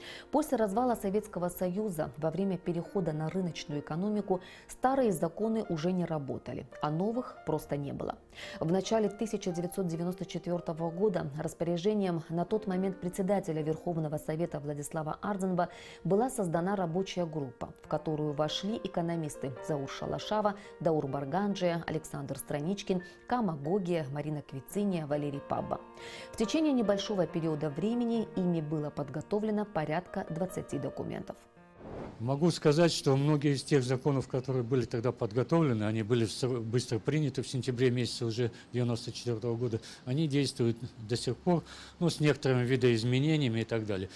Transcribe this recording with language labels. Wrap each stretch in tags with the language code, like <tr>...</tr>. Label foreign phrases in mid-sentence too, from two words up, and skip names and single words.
<ru>После развала Советского Союза во время перехода на рыночную экономику старые законы уже не работали, а новых просто не было. В начале 1994 года распоряжением на тот момент председателя Верховного Совета Владислава Ардзинба была создана рабочая группа, в которую вошли экономисты Заур Шалашава, Даур Барганджия, Александр Страничкин, Кама Гогия, Марина Квициния, Валерий Пабба. В течение небольшого периода времени ими было подготовлено порядка 20 документов. Могу сказать, что многие из тех законов, которые были тогда подготовлены, они были быстро приняты в сентябре месяце уже 1994 года, они действуют до сих пор, с некоторыми видоизменениями и так далее.</ru>